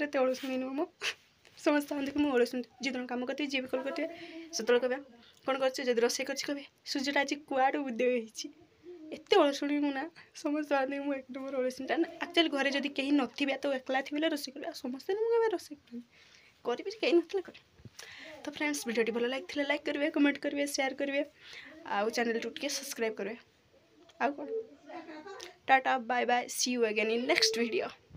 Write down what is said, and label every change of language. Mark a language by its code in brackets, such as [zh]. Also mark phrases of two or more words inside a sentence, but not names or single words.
[or] ଏତେ ଅଳସୁଣୀ ନୁହଁ ମୁଁ ସମସ୍ତେ କହନ୍ତି କି ମୁଁ ଅଳସୁଣୀ ଯେତେବେଳେ କାମ କରିଥିବି ଯିଏ ବି କଲ୍ କରିଥିବେ ସେତେବେଳେ କହିବା କ'ଣ କରୁଛୁ ଯଦି ରୋଷେଇ କରିଛି କହିବେ ସୂର୍ଯ୍ୟଟା ଆଜି କୁଆଡ଼ୁ ଉଦୟ ହେଇଛି ଏତେ ଅଳସୁଣୀ ମୁଁ ନା ସମସ୍ତେ କହନ୍ତି ମୁଁ ଏକ ନମ୍ବର ଅଳସୁଣୀଟା ନା ଆକ୍ଚୁଆଲି ଘରେ ଯଦି କେହି ନଥିବେ ତ ଏକଲା ଥିବେ ରୋଷେଇ କରିବେ ଆଉ ସମସ୍ତେ ମୁଁ କେବେ ରୋଷେଇ କରିବି କେହି ନଥିଲେ କରିବେ ତ ଫ୍ରେଣ୍ଡସ୍ ଭିଡ଼ିଓଟି ଭଲ ଲାଗିଥିଲେ ଲାଇକ୍ କରିବେ କମେଣ୍ଟ କରିବେ ସେୟାର କରିବେ ଆଉ ଚ୍ୟାନେଲକୁ ଟିକେ ସବସ୍କ୍ରାଇବ୍ କରିବେ ଆଉ କ'ଣ [en] tata bye bye see you again in next video.